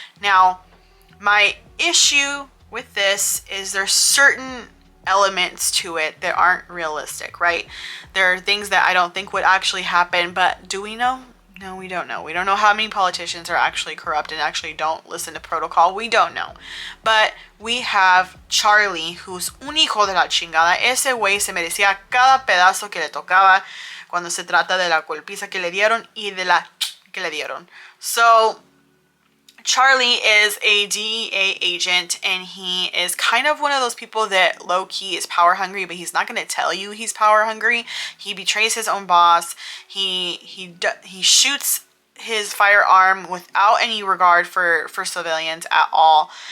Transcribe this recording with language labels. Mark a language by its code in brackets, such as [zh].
[en] Now, my issue with this is there's certain elements to it that aren't realistic, right? There are things that I don't think would actually happen, but do we know? No, we don't know. We don't know how many politicians are actually corrupt and actually don't listen to protocol. We don't know. But we have Charlie, who's [es] un hijo de la chingada. Ese güey se merecía cada pedazo que le tocaba cuando se trata de la golpiza que le dieron y de la que le dieron. [en] So Charlie is a DEA agent, and he is kind of one of those people that low-key is power hungry, but he's not going to tell you he's power hungry. He betrays his own boss. He shoots his firearm without any regard for civilians at all.